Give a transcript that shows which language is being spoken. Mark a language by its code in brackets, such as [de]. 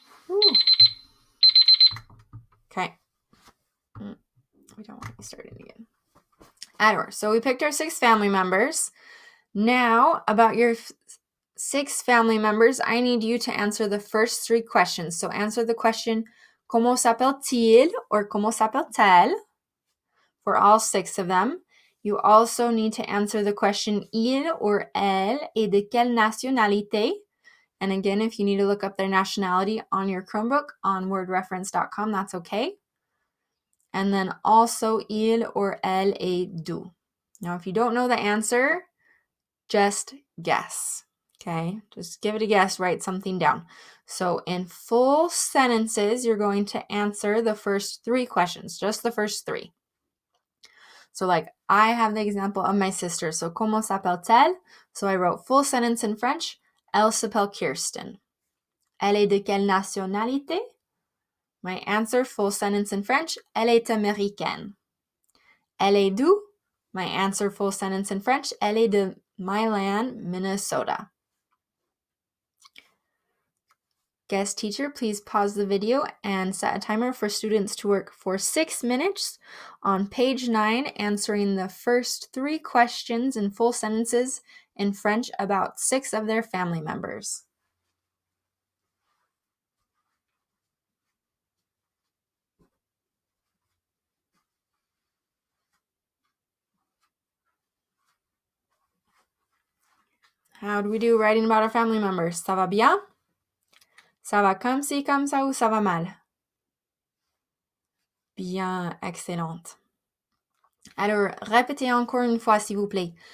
[en] Ooh. Okay. We don't want to be starting again. Ador. So we picked our 6 family members. Now, about your 6 family members, I need you to answer the first 3 questions. So answer the question, [fr] comment s'appelle-t-il [en] or [fr] comment s'appelle-t-elle [en] for all 6 of them. You also need to answer the question, il or [fr] elle est de quelle nationalité? [en] And again, if you need to look up their nationality on your Chromebook on wordreference.com, that's okay. And then also, il or [fr] elle est d'où? [en] Now, if you don't know the answer, just guess, okay? Just give it a guess, write something down. So in full sentences, you're going to answer the first 3 questions, just the first 3. So like I have the example of my sister. [fr] So comment s'appelle-t-elle? [en] So I wrote full sentence in French. [fr] Elle s'appelle Kirsten. Elle est de quelle nationalité? [en] My answer, full sentence in French. [fr] Elle est américaine. Elle est d'où? [en] My answer, full sentence in French. [fr] Elle est de Milan, Minnesota. [en] Guest teacher, please pause the video and set a timer for students to work for 6 minutes on page 9, answering the first 3 questions in full sentences in French about 6 of their family members. How do we do writing about our family members? [fr] Ça va bien? Ça va comme ci, comme ça, ou ça va mal? Bien, excellente. Alors, répétez encore une fois, s'il vous plaît.